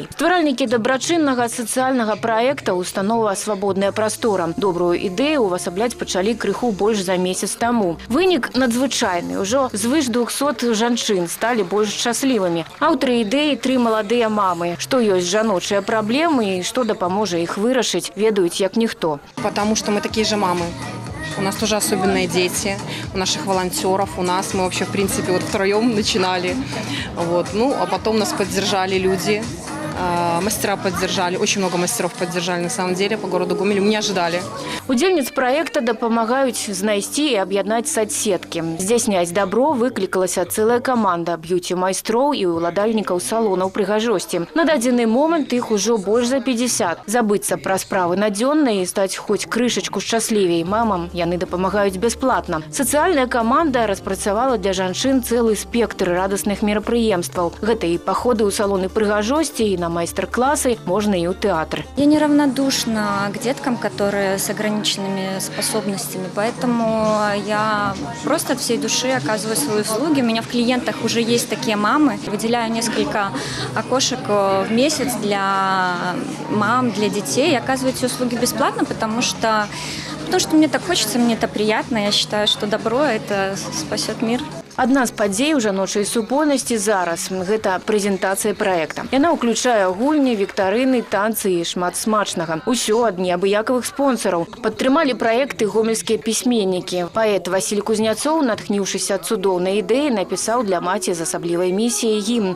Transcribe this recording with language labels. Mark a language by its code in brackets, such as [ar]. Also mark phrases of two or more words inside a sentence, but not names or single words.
[be] Стваральнікі дабрачыннага сацыяльнага праекта установа «Свабодная прастора». Добрую ідэю увасабляць пачалі крыху больш за месяц таму. Вынік надзвычайны. Ужо звыш 200 жанчын сталі больш шчаслівымі. Аўтары ідэі 3 маладыя мамы. Што ёсць жаночыя праблемы і што дапаможа іх вырашыць, ведаюць як ніхто. [ru] Потому что мы такие же мамы. У нас тоже особенные дети, у наших волонтеров, у нас. Мы вообще, в принципе, вот втроем начинали. Вот. Ну, а потом нас поддержали люди. Мастера поддержали, очень много мастеров поддержали на самом деле по городу Гомелю. Мы не ожидали. [be] Удзельніц праекта дапамагаюць знайсці і аб'яднаць соцсеткі. Здзяйсняць дабро выклікалася цэлая каманда б'юці-майстроў і ўладальнікаў салонаў прыгажосці. На дадзены момант іх ужо больш за 50. Забыцца пра справы надзённыя і стаць хоць крышачку шчаслівей мамам яны дапамагаюць бясплатна. Сацыяльная каманда распрацавала для жанчын цэлы спектр радасных мерапрыемстваў. Гэта і паходы ў салоны прыгажосці, і на мастер-классы, [ru] можно и у театра. Я неравнодушна к деткам, которые с ограниченными способностями, поэтому я просто от всей души оказываю свои услуги. У меня в клиентах уже есть такие мамы. Выделяю несколько окошек в месяц для мам, для детей. И оказываю эти услуги бесплатно, потому что мне так хочется, мне это приятно. Я считаю, что добро – это спасет мир. [be] Адна з падзей у жаночай супольнасці зараз – гэта прэзентацыя праекта. Яна ўключае гульні, віктарыны, танцы і шмат смачнага. Усё ад неабыякавых спонсараў. Падтрымалі праекты гомельскія пісьменнікі. Паэт Васіль Кузняцоў, натхніўшыся ад цудоўнай ідэі, напісаў для маці з асаблівай місіяй гімн.